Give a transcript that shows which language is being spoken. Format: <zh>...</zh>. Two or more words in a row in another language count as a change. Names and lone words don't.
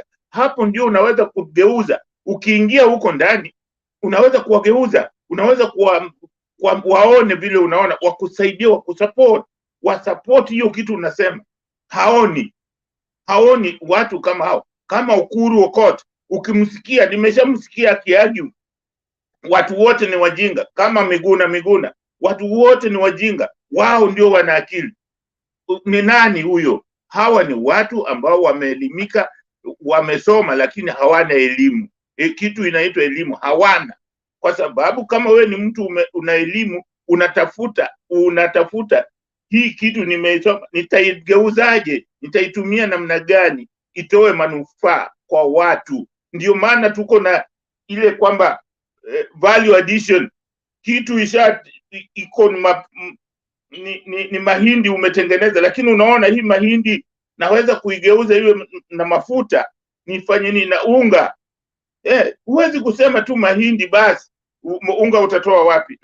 <sw>Hapo ndio unaweza kugeuza. Ukiingia huko ndani unaweza kuwageuza, unaweza waone vile unaona, wakusaidia, wasupport hiyo kitu unasema. Haoni watu kama hao, kama Ukuru Court. Ukimsikia, nimeshamsikia akiargue watu wote ni wajinga, kama Miguna, watu wote ni wajinga, wao ndio wana akili. Ni nani huyo? Hawa ni watu ambao wameelimika, wamesoma, lakini hawana elimu. Kitu inaitwa elimu hawana, kwa sababu kama we ni mtu una elimu, unatafuta hii kitu nimeisoma, nitaigeuzaje, nitaitumia namna gani itoe manufaa kwa watu. Ndio maana tuko na ile kwamba</sw> <en>value addition.</en> <sw>Kitu iko ni mahindi umetengeneza, lakini unaona hii mahindi naweza kuigeuza iwe na mafuta, nifanye nini na unga. Huwezi kusema tu mahindi basi, unga utatoa wapi?</sw>